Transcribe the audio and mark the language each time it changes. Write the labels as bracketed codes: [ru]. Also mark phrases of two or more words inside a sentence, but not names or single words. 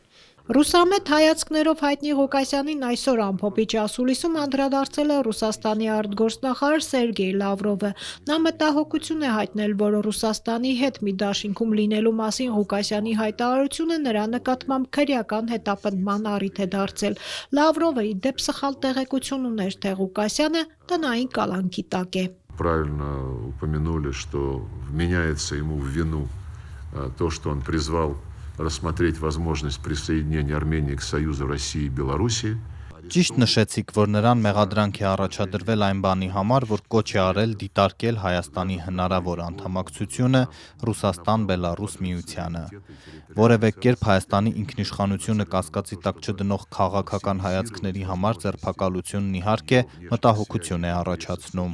[hy] Ռուսամետ հայացքներով հայտնի Ղուկասյանին այսօր ամփոփիչ ասուլիսում անդրադարձել է Ռուսաստանի արտգործնախարար Սերգեյ Լավրովը։ Նա մտահոգություն է հայտնել, որ Ռուսաստանի հետ մի դաշինքում լինելու մասին Ղուկասյանի հայտարարությունը նրա նկատմամբ քրեական հետապնդման առիթ է դարձել։ Լավրովը ի դեպ սխալ տեղեկություն ուներ, թե Ղուկասյանը տնային կալանքի տակ է։ [ru] Правильно упомянули, что вменяется ему в вину то, что он призвал рассмотреть возможность присоединения Армении к Союзу России и Белоруссии. [hy] Ճիշտ նշեցիք, որ նրան մեղադրանք է առաջադրվել այն բանի համար, որ կոչ է արել դիտարկել Հայաստանի հնարավոր անդամակցությունը Ռուսաստան-Բելարուս միությանը։ Որևէ կերպ Հայաստանի ինքնիշխանությունը կասկածի տակ չդնող քաղաքական հայացքների համար ձերբակալությունն իհարկե մտահոգություն է առաջացնում։